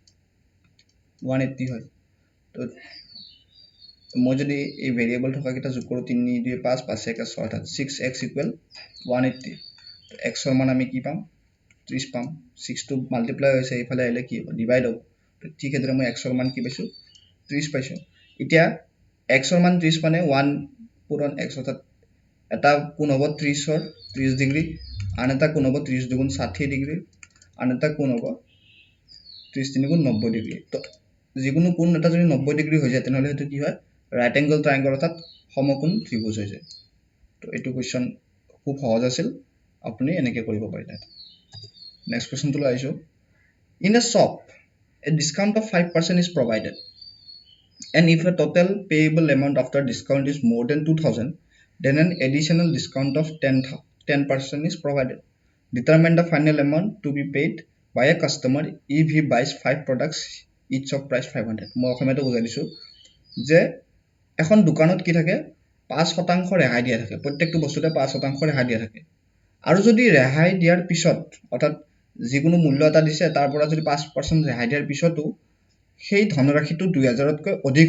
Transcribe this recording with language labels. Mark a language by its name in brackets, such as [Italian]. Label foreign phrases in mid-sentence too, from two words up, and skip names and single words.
[Assamese] 180 হয় তো মই যদি এই ভেৰিয়েবল থকা কিটা যোগ কৰো 3 2 5 5 1 6 অৰ্থাৎ 6x 180 তো x ৰ মান আমি কি পাম 30 পাম 6 টো মাল্টিপ্লাই হৈছে ইফালে আহিলে কি হ'ব ডিভাইড হ'ব তো ঠিক এদৰে মই x ৰ মান কি পাইছো 30 পাইছো এতিয়া x ৰ মান 30 মানে 1 পূৰণ x অৰ্থাৎ এটা কোণ হ'ব 30 ৰ 30 ডিগ্ৰী আন এটা কোণ হ'ব 30 দুগুণ 60 ডিগ্ৰী আন এটা কোণ হ'ব 30 3 গুণ 90 ডিগ্ৰী তো যিকোনো কোণ এটা যদি 90 ডিগ্ৰী হৈ যায় তেনহলে হেতু কি হয় [English] right angle triangle [Assamese] অর্থাৎ সমকোণ ত্রিভুজ হৈ যায় তো এইটো কোৱেশ্চন খুব সহজ আছিল আপুনি এনেকে কৰিব পাৰিলে নেক্সট কোৱেশ্চনটো লৈ আহিছো [English] in a shop a discount of 5% is provided and if a total payable amount after discount is more than 2000 then an additional discount of 10% is provided determine the final amount to be paid by a customer if he buys 5 products each of price 500 [Assamese] মই অসমীয়াটো বুজাই দিছো যে এখন দোকানত কি থাকে 5% ৰেহাই দিয়া থাকে প্ৰত্যেকটো বস্তুতে 5% ৰেহাই দিয়া থাকে আৰু যদি ৰেহাই দিয়াৰ পিছত অৰ্থাৎ যিকোনো মূল্য এটা দিছে তাৰ পৰা যদি 5% ৰেহাই দিয়াৰ পিছতো সেই ধনৰাশিটো 2000 তকৈ অধিক